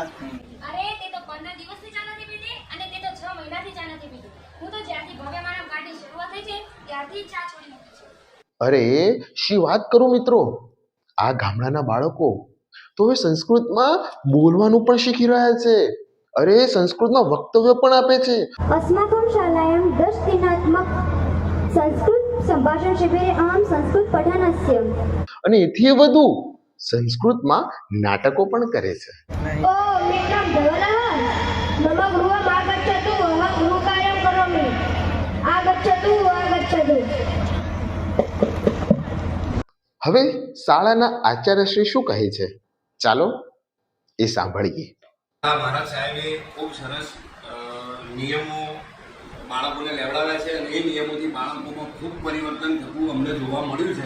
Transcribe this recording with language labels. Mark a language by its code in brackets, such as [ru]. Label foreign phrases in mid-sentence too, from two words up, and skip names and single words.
[gu] અરે તે તો 15 દિવસથી ચા નથી પીધી અને તે તો 6 મહિનાથી ચા નથી પીધી. હું તો જ્યારથી ભવ્ય માનવ કાળની શરૂઆત થઈ છે ત્યારથી જ ચા છોડી મૂકી છે. અરે શી વાત કરું મિત્રો, આ ગામડાના બાળકો તો હવે સંસ્કૃતમાં બોલવાનું પણ શીખી રહ્યા છે. અરે સંસ્કૃતમાં વક્તવ્ય પણ આપે છે. [sa] अस्माकं शालायां 10 दिनात्मक संस्कृत संभाषण शिबिरे अहं संस्कृत पठनस्य [gu] અને એથી વધુ સંસ્કૃતમાં નાટકો પણ કરે છે. [sa] ओ मित्रं धवलः मम गृहम् आगच्छतु अहं गृहकार्यं करोमि आगच्छतु आगच्छतु. [gu] હવે શાળાના આચાર્યશ્રી શું કહે છે, ચાલો એ સાંભળીએ. મહારાજ સાહેબે ખૂબ સરસ નિયમો બાળકોને લેવડાવ્યા છે અને એ નિયમોથી બાળકોમાં ખૂબ પરિવર્તન થતું અમને જોવા મળ્યું છે.